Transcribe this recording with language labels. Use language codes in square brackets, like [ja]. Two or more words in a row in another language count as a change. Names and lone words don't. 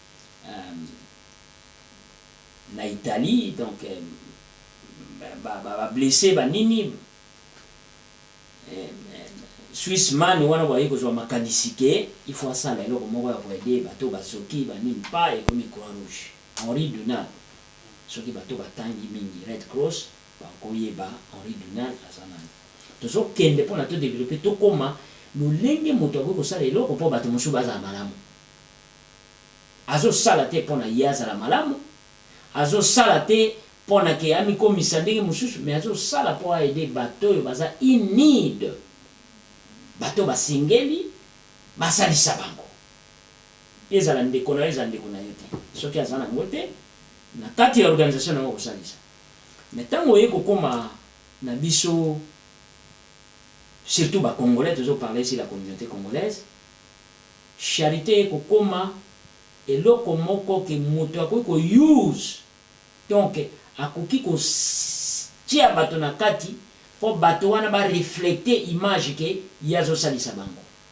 [ln] na Italie donc ba blessé banini [en] Swiss man [ln] wana boye kozwa makanisi ke il faut asala eloko moko ya koede bato basoki banini pa ekomi Croix Rouge Henri Dunant soki bato batangi mingi Red Cross bakoyeba Henri Dunant azanani tozokende mpona todéveloppe tokoma lolenge moto akoki kosala eloko mpo bato mosusu bazala malamu azosala te mpona ye azala malamu azosala te mpona ke amikomisa ndenge mosusu mais azosala mpo aede bato oyo baza in need bato basengeli basalisa bango ezala ndeko na yo eza ndeko na yo te soki aza nango te na kati ya organisation nango kosalisa mais ntango oye kokoma na biso surtout ba congolais [fr] toujours parler ici la communauté congolaise charité [ln] kokoma eloko moko ke moto akoki ko use donc akoki ko tia bato na kati po bato wana ba reflecter image ke yazo salisa bango